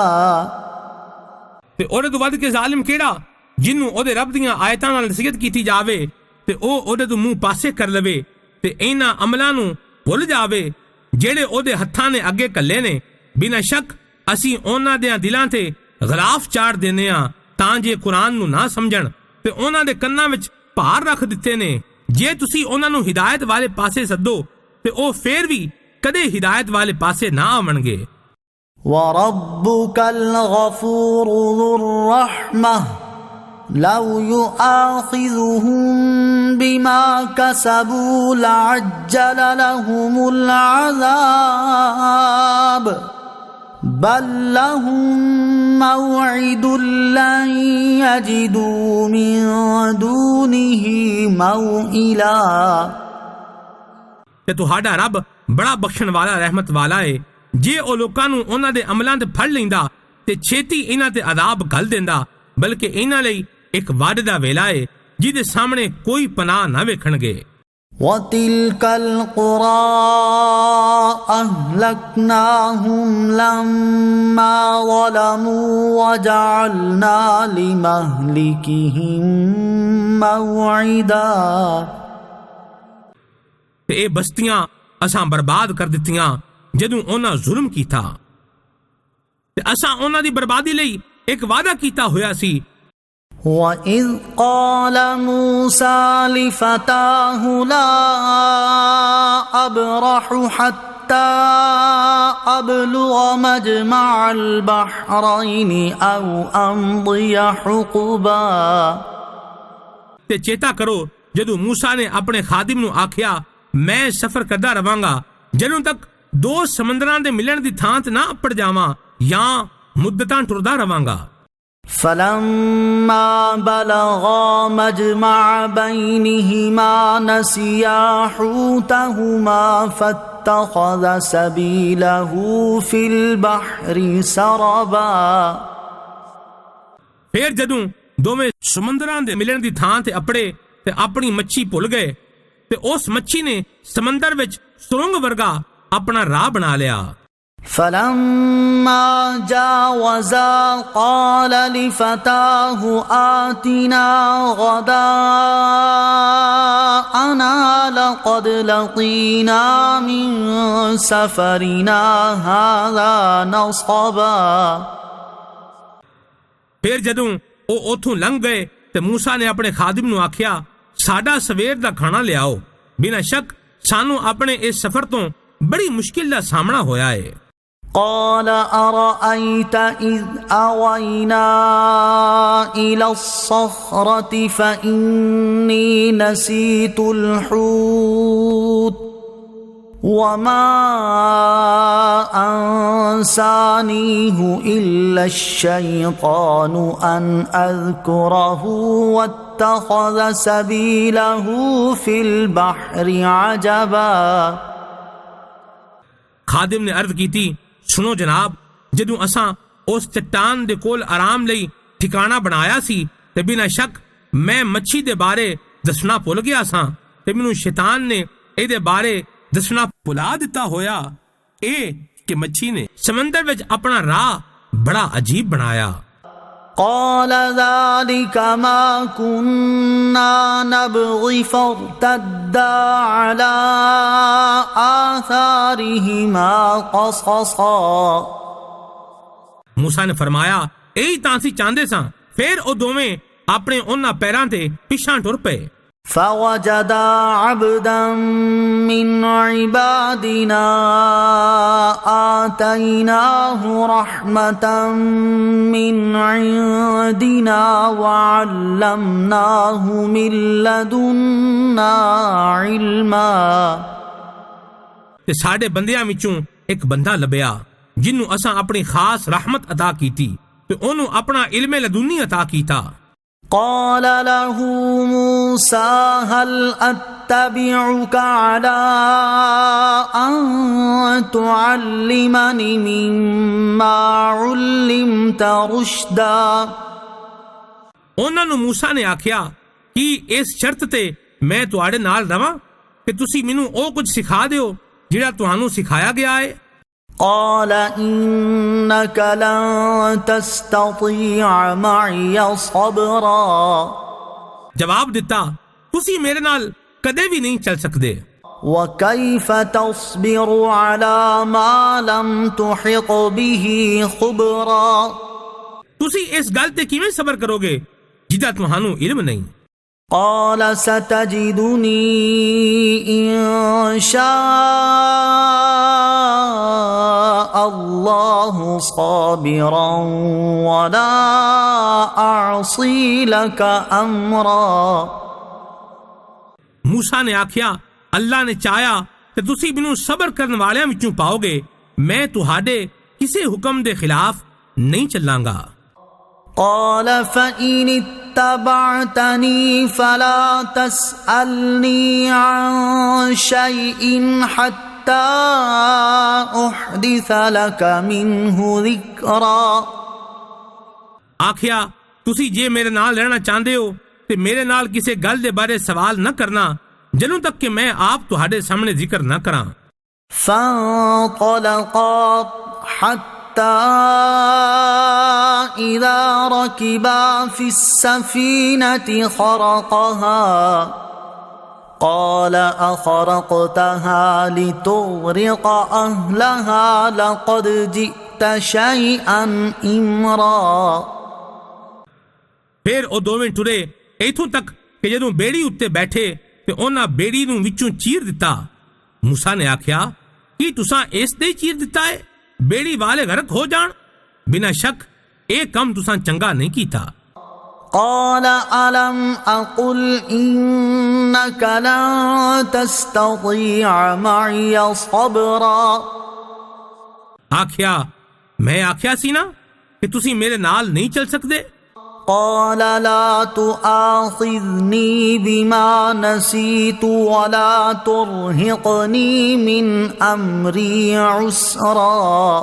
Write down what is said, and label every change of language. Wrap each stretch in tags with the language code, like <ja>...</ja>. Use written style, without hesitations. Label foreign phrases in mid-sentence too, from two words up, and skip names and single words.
<pa>ਤੇ ਉਹਦੇ ਤੋਂ ਵੱਧ ਕੇ ਜ਼ਾਲਿਮ ਕਿਹੜਾ ਜਿਹਨੂੰ ਉਹਦੇ ਰੱਬ ਦੀਆਂ ਆਇਤਾਂ ਨਾਲ ਨਸੀਹਤ ਕੀਤੀ ਜਾਵੇ ਤੇ ਉਹ ਉਹਦੇ ਤੋਂ ਮੂੰਹ ਪਾਸੇ ਕਰ ਲਵੇ ਤੇ ਇਹਨਾਂ ਅਮਲਾਂ ਨੂੰ ਭੁੱਲ ਜਾਵੇ ਜਿਹੜੇ ਉਹਦੇ ਹੱਥਾਂ ਨੇ ਅੱਗੇ ਘੱਲੇ ਨੇ। ਬਿਨਾਂ ਸ਼ੱਕ ਅਸੀਂ ਉਹਨਾਂ ਦੇ ਦਿਲਾਂ ਤੇ ਗਲਾਫ ਚਾੜ ਦਿੰਦੇ ਆ ਤਾਂ ਜੇ ਕੁਰਾਨ ਨੂੰ ਨਾ ਸਮਝਣ ਤੇ ਉਹਨਾਂ ਦੇ ਕੰਨਾਂ ਵਿੱਚ ਭਾਰ ਰੱਖ ਦਿੱਤੇ ਨੇ। ਜੇ ਤੁਸੀਂ ਉਹਨਾਂ ਨੂੰ ਹਿਦਾਇਤ ਵਾਲੇ ਪਾਸੇ ਸੱਦੋ ਤੇ ਉਹ ਫੇਰ ਵੀ ਕਦੇ ਹਿਦਾਇਤ ਵਾਲੇ ਪਾਸੇ ਨਾ ਆਵਣਗੇ।</pa> <ar>وَرَبُّكَ الْغَفُورُ ذُو الرَّحْمَةِ لَوْ يُؤَاخِذُهُم بِمَا كَسَبُوا لَعَجَّلَ لَهُمُ الْعَذَابَ بَل لَّهُم مَّوْعِدٌ لَّن يَجِدُوا مِن دُونِهِ مَوْئِلًا</ar> <pa>ਤੇ ਤੁਹਾਡਾ ਰੱਬ ਬੜਾ ਬਖਸ਼ਣ ਵਾਲਾ ਰਹਿਮਤ ਵਾਲਾ ਏ। ਜੇ ਉਹ ਲੋਕਾਂ ਨੂੰ ਉਹਨਾਂ ਦੇ ਅਮਲਾਂ ਤੇ ਫੜ ਲੈਂਦਾ ਤੇ ਛੇਤੀ ਇਹਨਾਂ ਤੇ ਅਜ਼ਾਬ ਘੱਲ ਦਿੰਦਾ, ਬਲਕਿ ਇਹਨਾਂ ਲਈ ਇੱਕ ਵਾਅਦੇ ਦਾ ਵੇਲਾ ਏ ਜਿਹਦੇ ਸਾਹਮਣੇ ਕੋਈ ਪਨਾਹ ਨਾ ਵੇਖਣਗੇ।</pa> <ar>وَتِلْكَ الْقُرَىٰ أَهْلَكْنَاهُمْ لَمَّا ظَلَمُوا وَجَعَلْنَا لِمَهْلِكِهِم مَّوْعِدًا</ar> <pa>ਤੇ ਇਹ ਬਸਤੀਆਂ ਅਸਾਂ ਬਰਬਾਦ ਕਰ ਦਿੱਤੀਆਂ ਜਦੋਂ ਉਹਨਾਂ ਜ਼ੁਲਮ ਕੀਤਾ ਤੇ ਅਸਾਂ ਉਹਨਾਂ ਦੀ ਬਰਬਾਦੀ ਲਈ ਇੱਕ ਵਾਅਦਾ ਕੀਤਾ ਹੋਇਆ ਸੀ।</pa> <ar>وإذ قال موسى لفتاه لا أبرح حتى أبلغ مجمع البحرين أو أمضي حقبا</ar> <pa>ਤੇ ਚੇਤਾ ਕਰੋ ਜਦੋਂ ਮੂਸਾ ਨੇ ਆਪਣੇ ਖਾਦਿਮ ਨੂੰ ਆਖਿਆ ਮੈਂ ਸਫ਼ਰ ਕਰਦਾ ਰਵਾਂਗਾ ਜਦੋਂ ਤੱਕ ਦੋ ਸਮੁੰਦਰਾਂ ਦੇ ਮਿਲਣ ਦੀ ਥਾਂ ਤੇ ਨਾ ਅੱਪੜ ਜਾਵਾਂ ਜਾਂ ਮੁੱਦਤਾਂ ਟੁਰਦਾ ਰਵਾਂਗਾ</pa> <ar>فلما بلغا مجمع بينهما نسيا حوتهما فاتخذ سبيله في البحر سربا</ar> <pa>ਫਿਰ ਜਦੋਂ ਦੋਵੇਂ ਸਮੁੰਦਰਾਂ ਦੇ ਮਿਲਣ ਦੀ ਥਾਂ ਤੇ ਅੱਪੜੇ ਤੇ ਆਪਣੀ ਮੱਛੀ ਭੁੱਲ ਗਏ ਤੇ ਉਸ ਮੱਛੀ ਨੇ ਸਮੁੰਦਰ ਵਿੱਚ ਸੁਰੰਗ ਵਰਗਾ ਆਪਣਾ ਰਾਹ ਬਣਾ ਲਿਆ</pa> <ar>فلما جاوزا قال لفتاه آتنا غداءنا لقد لقينا من سفرنا هذا نصبا</ar> <pa>ਫਿਰ ਜਦੋਂ ਉਹ ਉੱਥੋਂ ਲੰਘ ਗਏ ਤੇ ਮੂਸਾ ਨੇ ਆਪਣੇ ਖਾਦਿਮ ਨੂੰ ਆਖਿਆ ਸਾਡਾ ਸਵੇਰ ਦਾ ਖਾਣਾ ਲਿਆਓ ਬਿਨਾਂ ਸ਼ੱਕ ਸਾਨੂੰ ਆਪਣੇ ਇਸ ਸਫ਼ਰ ਤੋਂ ਬੜੀ ਮੁਸ਼ਕਿਲ ਦਾ ਸਾਹਮਣਾ ਹੋਇਆ ਹੈ</pa> <ar>قال أرأيت إذ أوينا إلى الصخرة فإني نسيت الحوت وما أنسانيه إلا الشيطان أن أذكره واتخذ سبيله في البحر عجبا</ar> <pa>ਖਾਦਿਮ ਨੇ ਅਰਜ਼ ਕੀਤੀ ਸੁਣੋ ਜਨਾਬ ਜਦੋਂ ਅਸਾਂ ਉਸ ਚਟਾਨ ਦੇ ਕੋਲ ਆਰਾਮ ਲਈ ਠਿਕਾਣਾ ਬਣਾਇਆ ਸੀ ਤੇ ਬਿਨਾਂ ਸ਼ੱਕ ਮੈਂ ਮੱਛੀ ਦੇ ਬਾਰੇ ਦੱਸਣਾ ਭੁੱਲ ਗਿਆ ਸਾਂ ਤੇ ਮੈਨੂੰ ਸ਼ੈਤਾਨ ਨੇ ਇਹਦੇ ਬਾਰੇ ਦੱਸਣਾ ਭੁਲਾ ਦਿੱਤਾ ਹੋਇਆ ਇਹ ਕਿ ਮੱਛੀ ਨੇ ਸਮੁੰਦਰ ਵਿੱਚ ਆਪਣਾ ਰਾਹ ਬੜਾ ਅਜੀਬ ਬਣਾਇਆ</pa> <ar>قال ذلك ما كنا نبغي فارتدا على آثارهما قصصا</ar> <pa>ਮੂਸਾ ਨੇ ਫਰਮਾਇਆ ਇਹੀ ਤਾਂ ਅਸੀਂ ਚਾਹੁੰਦੇ ਸਾਂ ਫਿਰ ਉਹ ਦੋਵੇਂ ਆਪਣੇ ਉਹਨਾਂ ਪੈਰਾਂ ਤੇ ਪਿੱਛਾਂ ਟੁਰ ਪਏ</pa> <ar>فوجدا عبدا من عبادنا آتيناه رحمة من عندنا وعلمناه من لدنا علما</ar> <pa>ਤੇ ਸਾਡੇ ਬੰਦਿਆਂ ਵਿੱਚੋਂ ਇੱਕ ਬੰਦਾ ਲੱਭਿਆ ਜਿਹਨੂੰ ਅਸਾਂ ਆਪਣੀ ਖਾਸ ਰਹਿਮਤ ਅਤਾ ਕੀਤੀ ਤੇ ਉਹਨੂੰ ਆਪਣਾ ਇਲਮ ਲਦੁਨੀ ਅਤਾ ਕੀਤਾ</pa> <ar>قال له موسى هل أتبعك على أن تعلمني مما علمت رشدا</ar> <pa>ਉਹਨਾਂ ਨੂੰ ਮੂਸਾ ਨੇ ਆਖਿਆ ਕਿ ਇਸ ਸ਼ਰਤ ਤੇ ਮੈਂ ਤੁਹਾਡੇ ਨਾਲ ਰਵਾਂ ਕਿ ਤੁਸੀਂ ਮੈਨੂੰ ਉਹ ਕੁਝ ਸਿਖਾ ਦਿਓ ਜਿਹੜਾ ਤੁਹਾਨੂੰ ਸਿਖਾਇਆ ਗਿਆ ਹੈ</pa> <ar>قال إنك لن تستطيع معي صبرا</ar> <pa>ਜਵਾਬ ਦਿੱਤਾ ਤੁਸੀਂ ਮੇਰੇ ਨਾਲ ਕਦੇ ਵੀ ਨਹੀਂ ਚੱਲ ਸਕਦੇ</pa> <ar>وكيف تصبر على ما لم تحط به خبرا</ar> <pa>ਤੁਸੀਂ ਇਸ ਗੱਲ ਤੇ ਕਿਵੇਂ ਸਬਰ ਕਰੋਗੇ ਜਿਹਦਾ ਤੁਹਾਨੂੰ ਇਲਮ ਨਹੀਂ</pa> <ar>قال ستجدني إن شاء الله صابرا ولا أعصي لك أمرا</ar> <pa>ਮੂਸਾ ਨੇ ਆਖਿਆ ਅੱਲਾ ਨੇ ਚਾਹਿਆ ਤੇ ਤੁਸੀਂ ਮੈਨੂੰ ਸਬਰ ਕਰਨ ਵਾਲਿਆਂ ਵਿੱਚੋਂ ਪਾਓਗੇ ਮੈਂ ਤੁਹਾਡੇ ਕਿਸੇ ਹੁਕਮ ਦੇ ਖਿਲਾਫ ਨਹੀਂ ਚੱਲਾਂਗਾ</pa> <ar>قال فإن اتبعتني فلا تسألني عن شيء حتى أحدث لك منه ذكرا</ar> <pa>ਆਖਿਆ ਤੁਸੀਂ ਜੇ ਮੇਰੇ ਨਾਲ ਰਹਿਣਾ ਚਾਹੁੰਦੇ ਹੋ ਤੇ ਮੇਰੇ ਨਾਲ ਕਿਸੇ ਗੱਲ ਦੇ ਬਾਰੇ ਸਵਾਲ ਨਾ ਕਰਨਾ ਜਦੋਂ ਤੱਕ ਕਿ ਮੈਂ ਆਪ ਤੁਹਾਡੇ ਸਾਹਮਣੇ ਜ਼ਿਕਰ ਨਾ ਕਰਾਂ</pa> <ar>فانطلقا حتى إذا ركبا في السفينة خرقها قال أخرقتها لتغرق أهلها لقد جئت شيئا إمرا</ar> <pa>ਫਿਰ ਉਹ ਦੋਵੇਂ ਟੁਰੇ ਇਥੋਂ ਤੱਕ ਕਿ ਜਦੋਂ ਬੇੜੀ ਉੱਤੇ ਬੈਠੇ ਤੇ ਉਹਨਾਂ ਬੇੜੀ ਨੂੰ ਵਿੱਚੋਂ ਚੀਰ ਦਿੱਤਾ। ਮੂਸਾ ਨੇ ਆਖਿਆ ਕਿ ਤੁਸਾਂ ਇਸ ਦੇ ਚੀਰ ਦਿੱਤਾ ਹੈ, ਬੇੜੀ ਵਾਲੇ ਗਰਕ ਹੋ ਜਾਣ। ਬਿਨਾਂ ਸ਼ੱਕ ਇਹ ਕੰਮ ਤੁਸਾਂ ਚੰਗਾ ਨਹੀਂ ਕੀਤਾ।</pa> <ar>قال ألم أقل إنك لن تستطيع معي صبرا।</ar> <pa>ਆਖਿਆ ਮੈਂ ਆਖਿਆ ਸੀ ਨਾ ਕਿ ਤੁਸੀਂ ਮੇਰੇ ਨਾਲ ਨਹੀਂ ਚੱਲ ਸਕਦੇ।</pa> <ar>قال لا تؤاخذني بما نسيت ولا ترهقني من أمري عسرا।</ar>